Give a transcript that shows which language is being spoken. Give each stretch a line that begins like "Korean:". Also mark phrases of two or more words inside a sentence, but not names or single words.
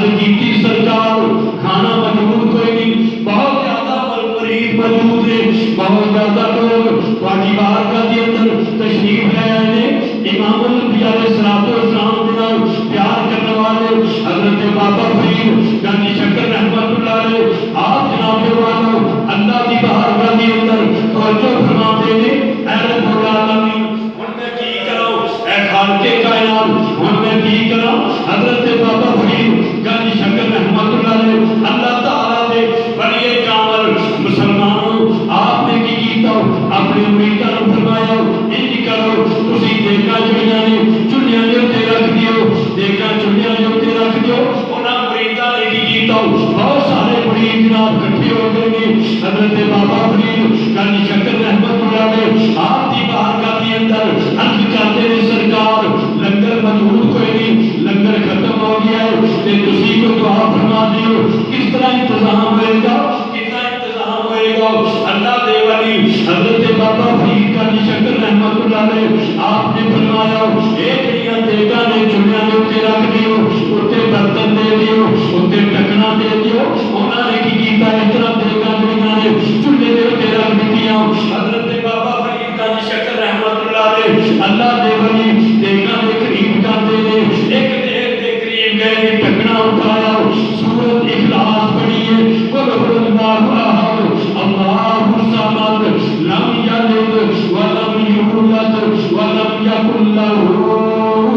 Urdu: کیتی سرکار کھانا موجود کوئی نہیں، بہت زیادہ مرید موجود ہے، بہت زیادہ لوگ تہاڈی بارگاہ کے اندر تشریف لے آئے ہیں،
Arabic: امام الانبیاء علیہ الصلوۃ والسلام
Urdu: دے نال پیار کرنے والے حضرت بابا فرید گنج شکر
Arabic: رحمۃ اللہ علیہ
Urdu: آپ جناب والو اللہ کی بارگاہ کے اندر توجہ فرماتے ہیں۔
Punjabi: اے
Arabic: رب العالمین
Punjabi: ہن میں کی کراں، اے خالق کائنات ہن میں کی کراں؟ حضرت بابا فرید گنج شکر
Arabic: رحمۃ اللہ علیہ
Punjabi: اللہ تعالیٰ دے ولی کامل مسلمانوں آپ نے کی کیتا اپنے مریداں نوں فرمایا انج کرو تسی دیکھا جڑیاں نے چُلیاں دے اوتے رکھ دیو، دیکھا چُلیاں دے اوتے رکھ دیو، انہاں مریداں نے کی کیتا بہت سارے مرید جناب اکٹھے ہو گئے نے۔
Urdu: حضرت بابا فرید گنج شکر
Arabic: رحمۃ اللہ علیہ
Urdu: آپ کی بارگاہ کے اندر عرض کرتے ہیں سرکار لنگر موجود کوئی نہیں، لنگر ختم ہو گیا ہے
Punjabi: تے تسی کو دعا فرما دیو
Urdu: کس طرح انتظام ہوئے گا، کتنا انتظام ہوئے گا۔
Punjabi: اللہ دے ولی حضرت بابا فرید گنج شکر
Arabic: رحمۃ اللہ علیہ
Punjabi: آپ نے فرمایا اے جڑیاں دیگاں نے چُلیاں دے اوتے رکھ دیو، اوتے برتن دے دیو، اوتے ٹکنا دے دیو، انہاں نے کی کیتا اس طرح دیگاں جڑیاں نے چولہے دے اوتے رکھ دتیاں۔ حضرت بابا فرید گنج شکر
Arabic: رحمۃ اللہ علیہ
Punjabi: اللہ دے ولی دیگاں دے قریب جاندے نے، ایک دیگ دے قریب گئے ٹکنا اٹھایا، سورۃ اخلاص پڑھی ہے،
Arabic: قل هو اللہ احد اللہ الصمد لم یلد ولم یولد ولم یکن لہ